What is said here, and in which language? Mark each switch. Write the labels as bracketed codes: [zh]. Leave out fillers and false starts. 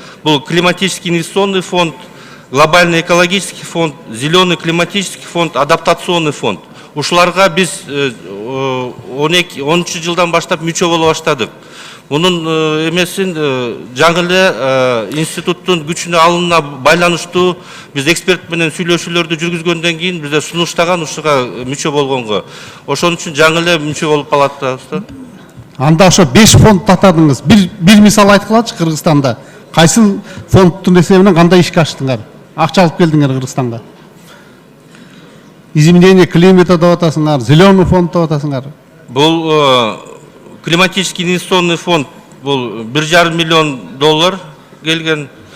[ru] Бул климатический инвестиционный фонд, глобальный экологический фонд, зеленый климатический фонд, адаптационный фонд. [ky] Ушуларга биз 13 жылдан баштап мүчө боло баштадык. Мунун эмесин жаңы эле институттун күчүнө алынына байланыштуу биз эксперт менен сүйлөшүүлөрдү жүргүзгөндөн кийин бизде сунуштаган ушуга мүчө болгонго. Ошон үчүн жаңы эле мүчө болуп калат да. Анда ошо 5 фонд атадыңыз. Бир мисал айткылачы Кыргызстанда. Кайсы фонддун эсебинен кандай ишке аштыңар? Акча алып келдиңер Кыргызстанга. Изменение климата деп атасыңар, зеленый фонд деп атасыңар. Бул климатический инвестиционный фонд бул 1,5 миллион доллар келген.